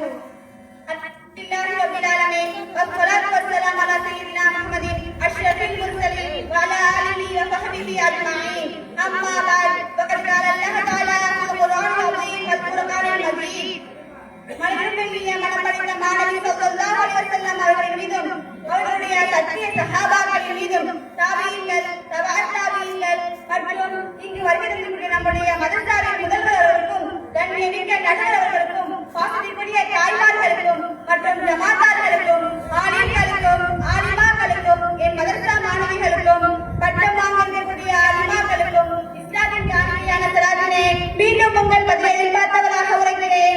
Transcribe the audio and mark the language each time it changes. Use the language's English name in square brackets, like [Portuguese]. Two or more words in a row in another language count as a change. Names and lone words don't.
[Arabic] الحمد لله رب العالمين والصلاة والسلام على سيدنا محمد أشرف المرسلين وعلى آله وصحبه أجمعين. أما بعد فقد قال الله تعالى في القرآن العظيم والفرقان المجيد. [Tamil] மனிதனுடைய மனப்படைத்த மாணவி [Arabic] صلى الله عليه وسلم [Tamil] அவர்கள் மீதும் அவருடைய சத்திய சஹாபாக்களின் மீதும் தாபீன்கள், தபஅத் தாபீன்கள் மற்றும் இங்கு வருகின்ற நம்முடைய மதரசாவின் முதல்வர்களுக்கும் கண்ணியமிக்க நடுவர்களுக்கும் பாசத்திற்குரிய தாய்மார்களுக்கும் மற்றும் ஜமாத்தார்களுக்கும் ஆலிம்களுக்கும் ஆலிமாக்களுக்கும் என் மதரசா மாணவிகளுக்கும் பட்டம் வாங்கக்கூடிய ஆலிமாக்களுக்கும் இஸ்லாமின் காணியான சலாத்தினை மீண்டும் உங்கள் பதிலை எதிர்பார்த்தவராக உரைக்கிறேன்.